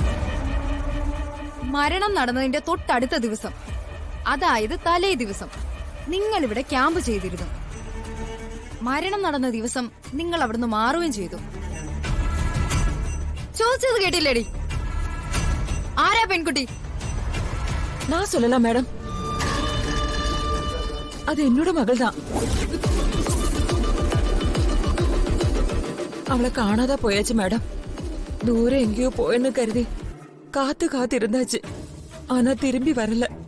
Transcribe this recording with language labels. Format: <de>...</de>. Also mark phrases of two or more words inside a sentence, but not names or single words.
<ml>മരണം നടന്നതിന്റെ തൊട്ടടുത്ത ദിവസം, അതായത് തലേ ദിവസം നിങ്ങൾ ഇവിടെ ക്യാമ്പ് ചെയ്തിരുന്നു. മരണം നടന്ന ദിവസം നിങ്ങൾ അവിടുന്ന് മാറുകയും ചെയ്തു. ചോദിച്ചത് കേട്ടില്ലേടി? ആരാ പെൺകുട്ടി?</ml> <ta>நான் சொல்லலாம் மேடம், அது என்னோட மகள் தான். அவளை காணாத போயாச்சு மேடம். தூரம் எங்கேயோ போயன்னு கருதி காத்து காத்து இருந்தாச்சு. ஆனா திரும்பி வரல.</ta>